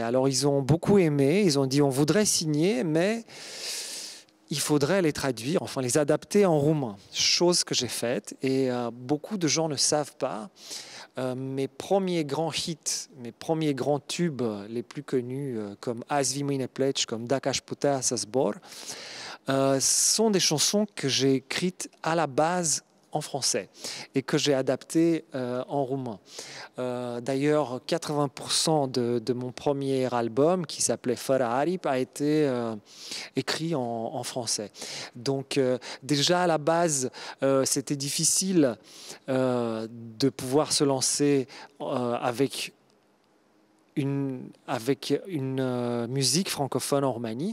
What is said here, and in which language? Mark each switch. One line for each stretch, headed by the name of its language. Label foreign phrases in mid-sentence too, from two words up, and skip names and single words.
French: Alors, ils ont beaucoup aimé. Ils ont dit, on voudrait signer, mais il faudrait les traduire, enfin les adapter en roumain. Chose que j'ai faite. Et beaucoup de gens ne savent pas. Mes premiers grands hits, mes premiers grands tubes les plus connus, comme Azi vi mâine pleci, comme Dacă aș putea să zbor, sont des chansons que j'ai écrites à la base en français et que j'ai adaptées en roumain. D'ailleurs, 80% de mon premier album, qui s'appelait Fără aripi, a été écrit en français. Donc déjà à la base, c'était difficile de pouvoir se lancer avec une musique francophone en Roumanie.